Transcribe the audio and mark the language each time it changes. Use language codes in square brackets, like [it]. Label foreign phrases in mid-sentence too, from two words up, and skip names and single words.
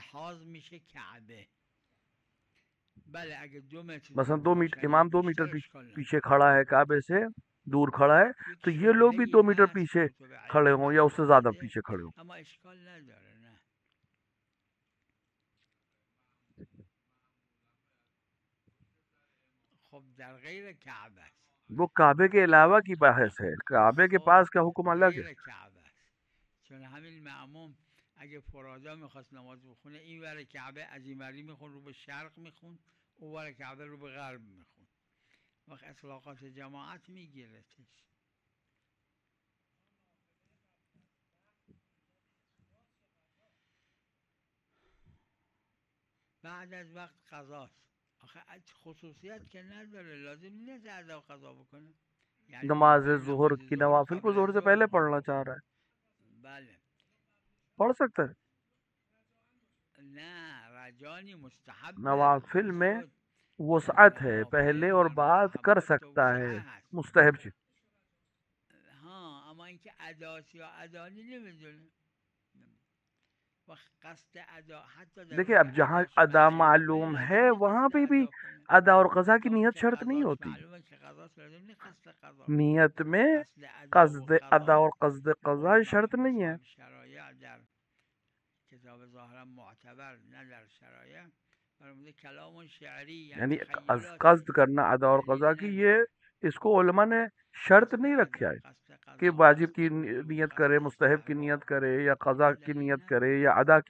[ur] مثلا 2 میٹر امام 2 میٹر پیچھے کھڑا ہے، کعبے سے دور کھڑا ہے، تو یہ لوگ بھی 2 میٹر پیچھے کھڑے ہوں یا اس سے زیادہ پیچھے کھڑے ہوں. وہ کعبے کے علاوہ کی بحث ہے، کعبے کے پاس کا حکم الگ ہے. [fa] چون همین معموم اگه فرادا میخواست نماز بخونه این ور کعبه از این وری میخون رو به شرق میخون، اون ور کعبه رو به غرب میخون، وقت اطلاقات جماعت میگیرتش. بعد از وقت قضاست. آخه خصوصیت که نداره، لازم نیست ادا قضا بکنه. [ur] نماز ظہر کی نوافل کو ظہر سے پہلے پڑھنا چاہ رہا ہے، پڑھ سکتا ہے. نوافل میں وسعت ہے، پہلے اور بعد کر سکتا ہے، مستحب چیز. [fa] ہاں اما اینکه اداست یا ادا نمیدونه. [ur] دیکھیں اب جہاں ادا معلوم ہے وہاں پہ بھی ادا اور قضا کی نیت شرط نہیں ہوتی. نیت میں قصد ادا اور قصد قضا شرط نہیں ہے. یعنی قصد کرنا ادا اور قضا کی، یہ اس کو علماء نے شرط نہیں رکھا ہے کہ واجب کی نیت کرے، مستحب کی نیت کرے، یا قضا کی نیت کرے، یا ادا کی.